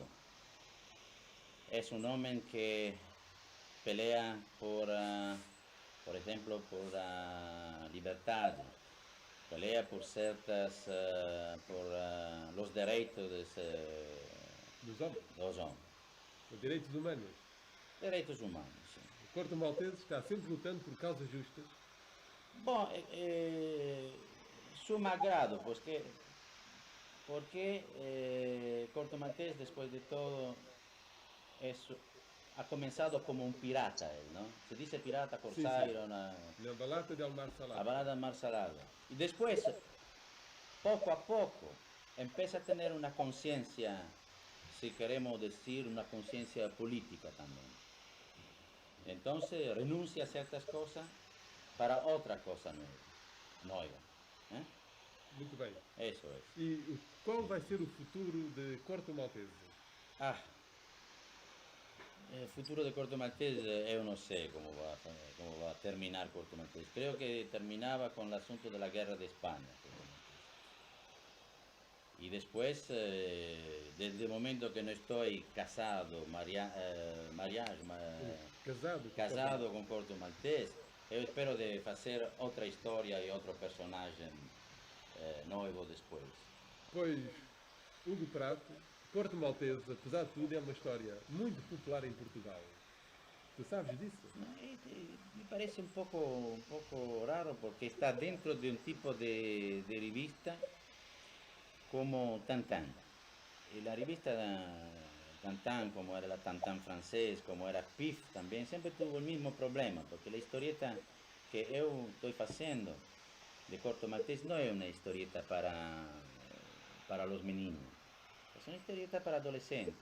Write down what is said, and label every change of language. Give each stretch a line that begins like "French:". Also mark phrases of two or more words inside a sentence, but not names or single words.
Spanish: Es un hombre que pelea por ejemplo, por la libertad, pelea por por los derechos
Portuguese: Dos homens.
Spanish: de los hombres.
Portuguese: Os direitos humanos. direitos humanos, sim. O Corto Maltese está sempre lutando por causas justas. Bom,
Spanish: su me agrado, porque Corto Maltese, después de todo, es- ha comenzado como un pirata, él, ¿no? Se dice pirata,
Portuguese: Sim, sim.
Spanish: corsario,
Portuguese: Na Balata del Mar
Spanish: la Salado. balada Mar Salado. Y después, poco a poco, empieza a tener una conciencia, si queremos decir, una conciencia política también. Entonces renuncia a ciertas cosas para otra cosa nueva. ¿Eh?
Portuguese: Muito bem.
Spanish: Eso es.
Portuguese: E qual vai ser o futuro de Corto Maltese?
Spanish: Ah, el futuro de Corto Maltese, yo no sé cómo va a terminar Corto Maltese. Creo que terminaba con el asunto de la guerra de España. Y después, desde el momento que no estoy casado,
Portuguese: Casado com
Spanish: casado con Corto Maltese, yo espero de hacer otra historia y otro personaje nuevo después.
Portuguese: Pois, Hugo Prato, Corto Maltese, apesar de tudo, é uma história muito popular em Portugal. Tu sabes disso?
Spanish: No, me parece un poco raro porque está dentro de un tipo de revista como Tantan. Y la revista Tantan, como era la Tantan francés, como era Pif también, siempre tuvo el mismo problema, porque la historieta que yo estoy haciendo de Corto Maltese no es una historieta para los meninos, es una historieta para adolescentes.